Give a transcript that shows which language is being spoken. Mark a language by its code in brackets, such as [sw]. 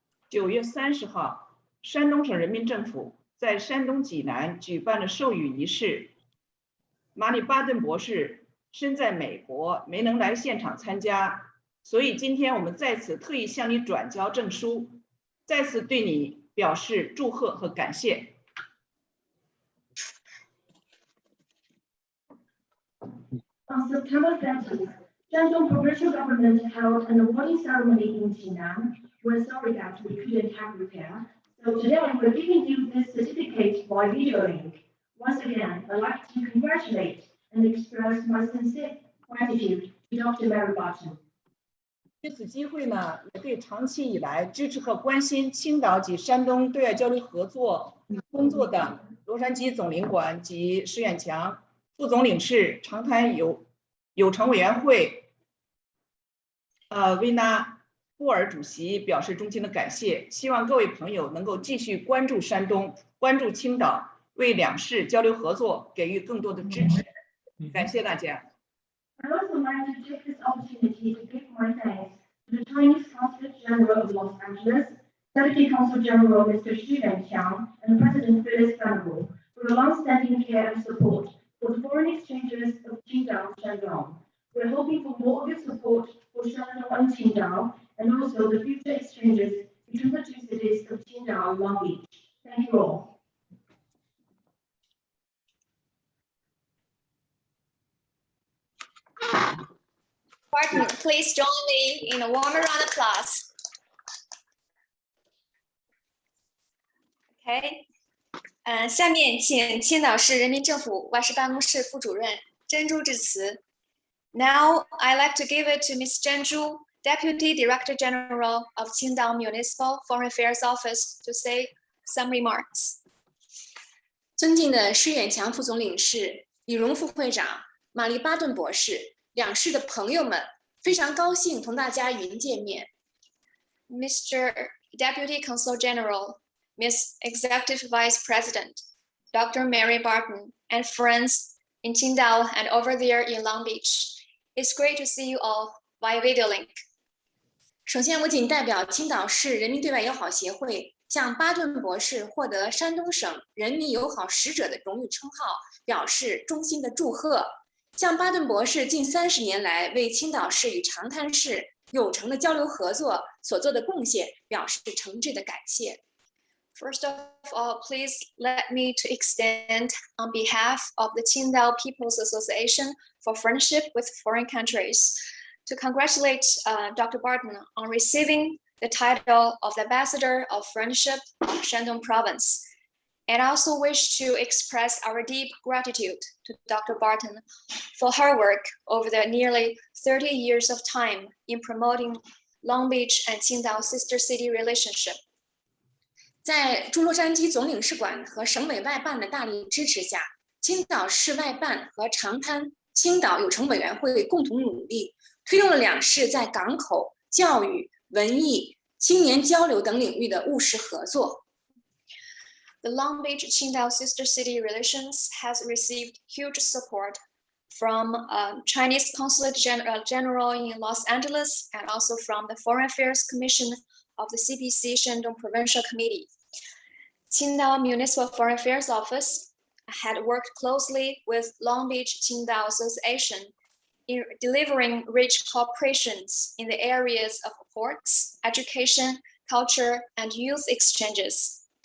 [zh] 9月30号，山东省人民政府在山东济南举办了授予仪式。马里巴顿博士身在美国，没能来现场参加，所以今天我们在此特意向你转交证书，再次对你表示祝贺和感谢。 [en] On September 30th, Shandong Provincial Government held an awarding ceremony in Jinan, where surrogate we couldn't have repair. So today we're giving you this certificate by video link. Once again, I'd like to congratulate and express my sincere gratitude to Dr. Mary Barton. [zh] 借此机会呢，也对长期以来支持和关心青岛及山东对外交流合作工作的洛杉矶总领馆及石远强副总领事、长滩友城委员会维纳布尔主席表示衷心的感谢，希望各位朋友能够继续关注山东、关注青岛，为两市交流合作给予更多的支持。感谢大家。 [en] I also like to take this opportunity to give my thanks to the Chinese Consulate General of Los Angeles, Deputy Consul General Mr. Xu Yanqiang, and President Phyllis Venable for the long-standing care and support for the foreign exchanges of Qingdao and Shandong. We're hoping for more of your support for Shandong and Qingdao, and also the future exchanges between the two cities of Qingdao and Long Beach. Thank you all. Barton, please join me in a warm round of applause. Okay. [zh] 下面请青岛市人民政府外事办公室副主任珍珠致辞。 [en] Now I'd like to give it to Ms. Zhen Zhu, Deputy Director General of Qingdao Municipal Foreign Affairs Office, to say some remarks. [zh] 尊敬的施远强副总领事、李荣副会长、玛丽巴顿博士、两市的朋友们，非常高兴同大家云见面。 [en] Mr. Deputy Consul General, Ms. Executive Vice President, Dr. Mary Barton, and friends in Qingdao and over there in Long Beach. It's great to see you all via video link. [zh] 首先，我谨代表青岛市人民对外友好协会，向巴顿博士获得山东省人民友好使者的荣誉称号表示衷心的祝贺，向巴顿博士近30年来为青岛市与长滩市有成的交流合作所做的贡献表示诚挚的感谢。 [en] First of all, please let me to extend on behalf of the Qingdao People's Association for Friendship with Foreign Countries to congratulate Dr. Barton on receiving the title of Ambassador of Friendship of Shandong Province. And I also wish to express our deep gratitude to Dr. Barton for her work over the nearly 30 years of time in promoting Long Beach and Qingdao sister city relationship. [zh] 在驻洛杉矶总领事馆和省委外办的大力支持下，青岛市外办和长滩青岛友城委员会共同努力，推动了两市在港口、教育、文艺、青年交流等领域的务实合作。 [en] The Long Beach Qingdao sister city relations has received huge support from Chinese Consulate General in Los Angeles and also from the Foreign Affairs Commission of the CPC Shandong Provincial Committee. Qingdao Municipal Foreign Affairs Office had worked closely with Long Beach Qingdao Association in delivering rich cooperations in the areas of ports, education, culture, and youth exchanges.